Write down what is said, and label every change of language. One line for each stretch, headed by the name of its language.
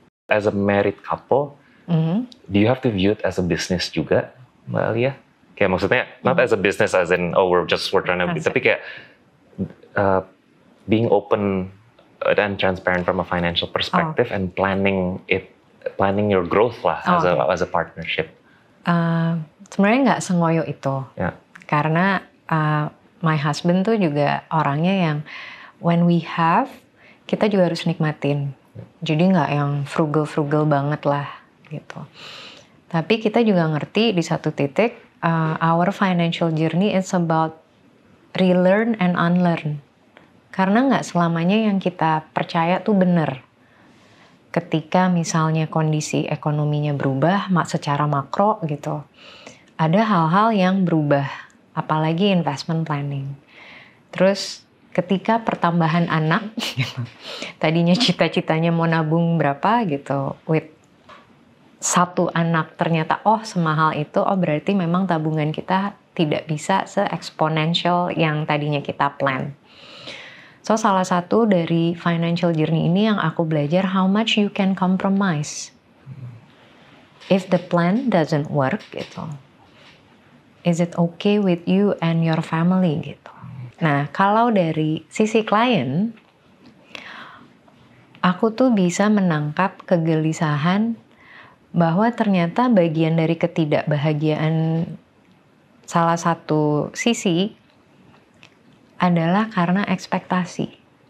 English: As a married couple, do you have to view it as a business juga, Mbak Alia?
Indonesian: Kayak maksudnya,
English: not as a business as in, we're trying to,
Indonesian: tapi kayak
English: being open and transparent from a financial perspective and planning your growth lah as a partnership.
Indonesian: Sebenarnya nggak sengoyo itu, karena
English: my husband
Indonesian: tuh juga orangnya yang
English: when we have,
Indonesian: kita juga harus nikmatin. Jadi nggak yang frugal banget lah gitu. Tapi kita juga ngerti di satu titik,
English: our financial journey is about relearn and unlearn.
Indonesian: Karena nggak selamanya yang kita percaya tuh benar. Ketika misalnya kondisi ekonominya berubah secara makro gitu, ada hal-hal yang berubah, apalagi investment planning. Terus ketika pertambahan anak, tadinya cita-citanya mau nabung berapa gitu, with satu anak ternyata semahal itu, berarti memang tabungan kita tidak bisa se-exponential yang tadinya kita plan. So salah satu dari financial journey ini yang aku belajar,
English: how much you can compromise. If the plan doesn't work gitu, is it okay with you and your family gitu.
Indonesian: Nah, kalau dari sisi klien, aku tuh bisa menangkap kegelisahan bahwa ternyata bagian dari ketidakbahagiaan salah satu sisi adalah karena ekspektasi.